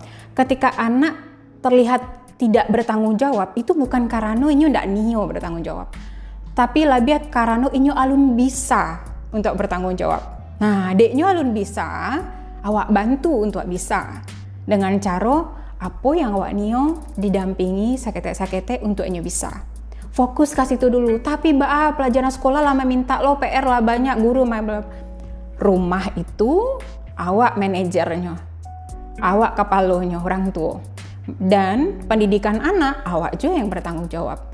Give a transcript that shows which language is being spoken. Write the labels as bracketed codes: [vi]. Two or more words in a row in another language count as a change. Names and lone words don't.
[id] Ketika anak terlihat tidak bertanggung jawab, itu bukan karena [min] inyo ndak nio [id] bertanggung jawab, tapi lebih karena [min] inyo alun bisa [id] untuk bertanggung jawab. [min] Nah, deknyo alun bisa, awak bantu untuk bisa dengan cara apa yang awak nio didampingi sakete-sakete untuk inyo bisa. [id] Fokus kasih itu dulu. [min] Tapi pelajaran sekolah lama minta lo PR lah banyak, guru rumah itu awak manajernya, awak kepalonya orang tua. [id] Dan pendidikan anak, awak juga yang bertanggung jawab.